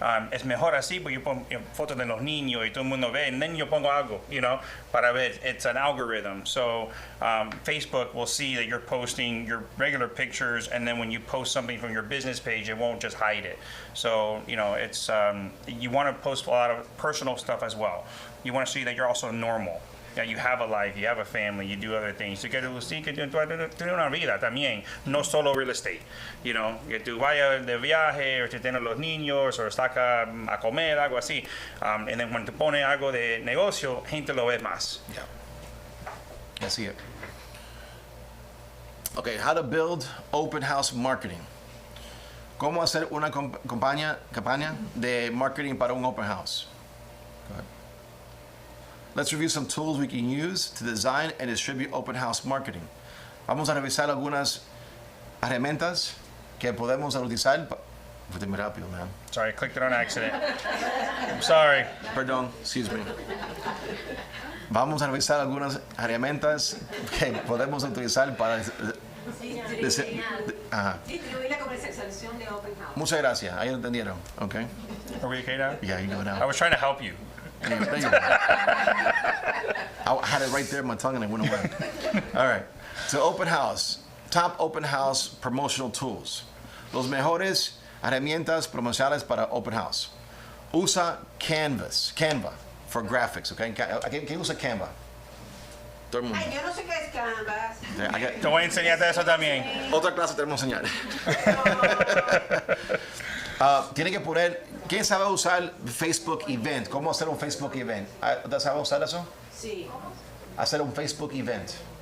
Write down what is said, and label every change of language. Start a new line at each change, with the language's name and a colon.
Spanish: Es mejor así porque yo pongo fotos de los niños y todo el mundo ve, and then yo pongo algo, para ver.
English: It's an algorithm. So Facebook will see that you're posting your regular pictures, and then when you post something from your business page, it won't just hide it. So, it's you want to post a lot of personal stuff as well. You want to see that you're also normal. Yeah, you have a life, you have a family, you do other things.
Spanish: You que tener una vida también, no solo real estate. Que tú vayas de viaje, o tú tienes los niños, o saca a comer, algo así. And then cuando tú pones algo de negocio, gente lo ve más. Yeah. Así es.
English: Okay, how to build open house marketing.
Spanish: ¿Cómo hacer una campaña de marketing para un open house?
English: Go ahead. Let's review some tools we can use to design and distribute open house marketing.
Spanish: Vamos a revisar algunas herramientas que podemos utilizar. Fue muy rápido, man.
English: Sorry, I clicked it on accident. I'm sorry.
Spanish: Perdón,
English: excuse me.
Spanish: Vamos a revisar algunas herramientas que podemos utilizar para distribuir la comercialización de open house. Muchas gracias. Ahí lo entendieron. Okay.
English: Are we okay now? Yeah, you go now. I was trying to help you. There you go. I had it right there in my tongue and it went away. All right. So open house. Top open house promotional tools.
Spanish: Los mejores herramientas promocionales para open house. Usa Canva for graphics, okay? ¿Quién usa Canva? Todo el mundo. Ay, yo no sé qué es Canvas. Te voy a enseñarte eso también. Otra clase tenemos que enseñar. Tiene que poner, ¿quién sabe usar Facebook Event? ¿Cómo hacer un Facebook Event? ¿Usted sabe usar eso? Sí. Hacer un Facebook Event.